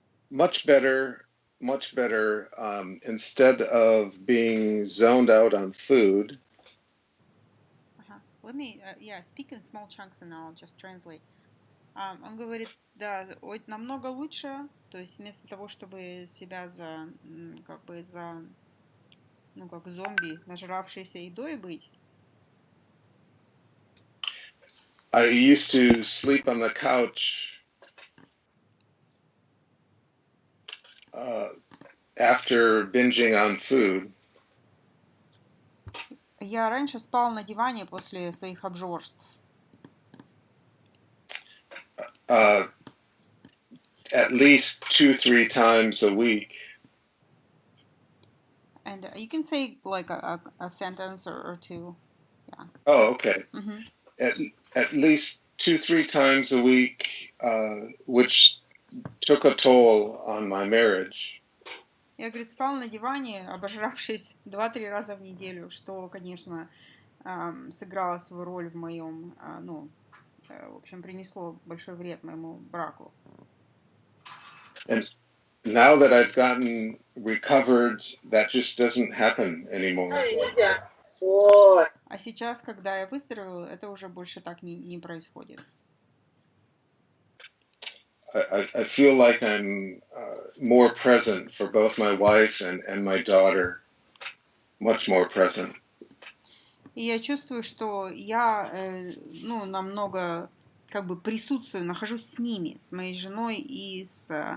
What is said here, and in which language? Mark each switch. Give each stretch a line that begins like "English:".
English: Much better. Instead of being zoned out on food. Let me, speak in small chunks and I'll just translate.
Russian: Он говорит, да, намного лучше, то есть вместо того, чтобы себя как зомби, нажравшейся едой быть.
English: I used to sleep on the couch after binging on food.
Russian: Я раньше спал на диване после своих обжорств.
English: At least 2-3 times a week. And you can say like a sentence or two. Yeah. Oh, okay. Mm-hmm. At least 2-3 times a week, which took a toll on my marriage.
Russian: Я, говорит, спал на диване, обожравшись 2-3 раза в неделю, что, конечно, сыграло свою роль в моем, в общем, принесло большой вред моему браку.
English: And now that I've gotten recovered, that just doesn't happen anymore.
Russian: А сейчас, когда я выздоровел, это уже больше так не происходит.
English: I feel like I'm more present for both my wife and my daughter. Much more present.
Russian: И я чувствую, что я, намного присутствую, нахожусь с ними, с моей женой и с...